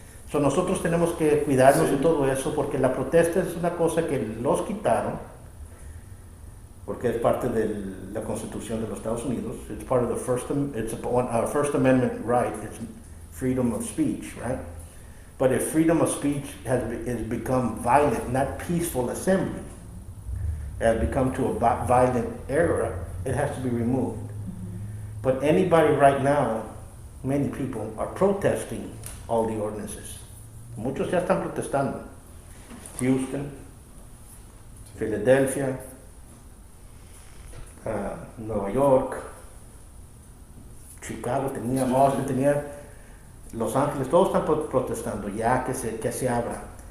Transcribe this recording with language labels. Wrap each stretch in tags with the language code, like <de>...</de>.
<es>So, nosotros tenemos que cuidarnos de todo eso, porque la protesta es una cosa que los quitaron, porque es parte de la Constitución de los Estados Unidos.</es> <en>It's part of the First Amendment right. It's freedom of speech, right? But if freedom of speech has become violent, not peaceful assembly, has become to a violent era, it has to be removed. But anybody right now many people are protesting all the ordinances.</en> <es>Muchos ya están protestando. Houston, Philadelphia, Nueva York, Chicago, tenía Boston, tenía Los Ángeles, todos están protestando ya que se abra.</es>